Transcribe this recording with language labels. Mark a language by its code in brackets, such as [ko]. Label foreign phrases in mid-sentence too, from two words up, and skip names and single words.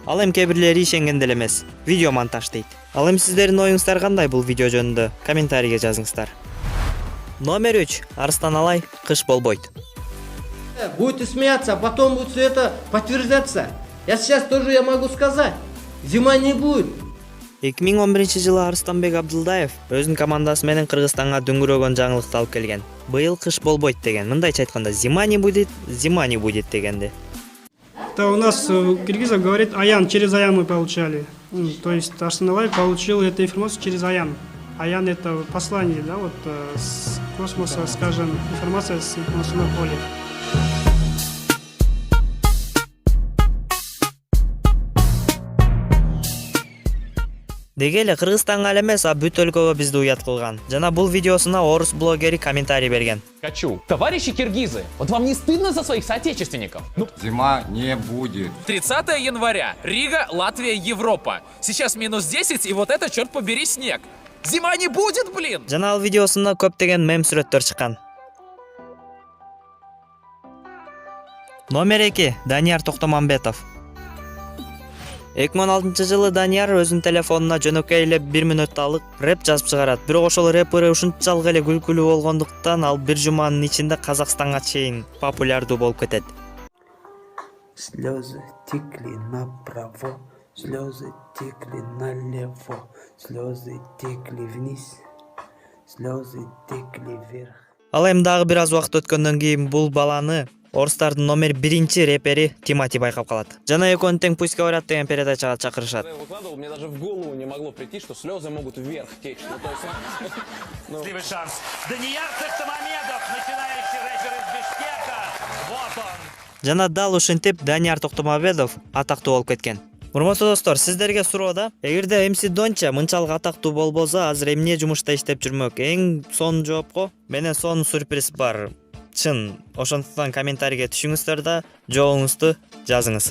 [ky] Ал эми кээ бирлери ишенген деле эмес. Видео монтаж дейт. Ал эми сиздердин оюңуздар кандай бул видео жөнүндө? Комментарийге жазыңыздар. Номер 3. Арыстан Алай кыш болбойт. [ru] Будете смеяться, а потом будет все это подтверждаться. Я сейчас тоже могу сказать. Зима не будет. [ky] 2011-жылы Арыстанбек Абдылдаев өзүнүн командасы менен Кыргызстанга дүңгүрөгөн жаңылыкты алып келген. Быйыл кыш болбойт деген. Мындайча айтканда, [ru] зима не будет [ky] дегенди. [ru] Это у нас Киргизов говорит Аян, через Аян мы получали. То есть Арыстан Алай получил эту информацию через Аян. Аян это послание, да, вот с космоса, скажем, информация с информационного поля. [ky] Деги эле Кыргызстанга эле эмес, а бүт өлкөгө бизди уят кылган. Жана бул видеосуна орус блогери комментарий берген. [ru] Хочу. Товарищи киргизы, вот вам не стыдно за своих соотечественников? Зима не будет. 30 января. Рига, Латвия, Европа. Сейчас минус 10, и вот это, черт побери, снег. Зима не будет, блин! [ky] Жана ал видеосуна көптөгөн мем сүрөттөр чыккан. Номер 2. Данияр Токтомамбетов. 2016-жылы Данияр өзүнүн телефонуна жөнөкөй эле 1 мүнөтталык рэп жазып чыгарат. Бирок ошол рэпери ушунчалык эле күлкүлүү болгондуктан ал бир жуманын ичинде Казакстанга чейин популярдуу болуп кетет. [ru] Слезы текли направо, слезы текли налево, слезы текли вниз, слезы текли вверх. [ky] Ал эми дагы бир аз убакыт өткөндөн кийин бул баланы орустардын номер 1 репери Тимати байкап калат. Жана экөөнү тең пусть говорят деген передачага чакырышат. [ru] Мне даже в голову не могло прийти, что слезы могут вверх течь. Счастливый шанс. Данияр Токтомамедов, начинающий рэпер из Бишкека. Вот он. [ky] Жана дал ушинтип Данияр Токтомамбетов атактуу болуп кеткен. Урматтуу достор, сиздерге суроо да. Эгерде МС Донча мынчалык атактуу болбосо, азыр эмне жумушта иштеп жүрмөк? Эң сонун жоопко менен сонун сюрприз бар. Чын, ошондуктан комментарийге түшүңүздөр да жообуңузду жазыңыз.